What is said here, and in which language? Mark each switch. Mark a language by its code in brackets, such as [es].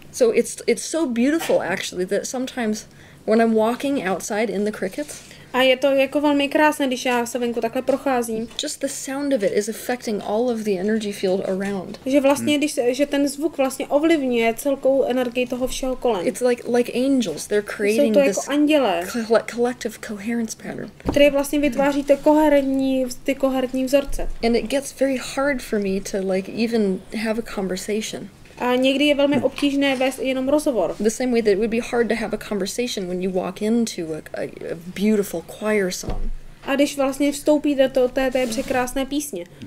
[en] So it's so beautiful actually that sometimes when I'm walking outside in the crickets, [cs] a je to jako velmi krásné, když já se venku takhle procházím. [en] Just the sound of it is affecting all of the energy field around. [cs] Že vlastně, že ten zvuk vlastně ovlivňuje celkou energii toho všeho kolem. [en] It's like angels. They're creating [cs] to [en] this [cs] jako anděle, [en] collective coherence pattern. [cs] Které vlastně vytváří ty koherentní vzorce. [en] And it gets very hard for me to like even have a conversation. [cs] A někdy je velmi obtížné vést jenom rozhovor. [en] The same way that it would be hard to have a conversation when you walk into a beautiful choir song. [cs] A když vlastně vstoupíte do té překrásné písně.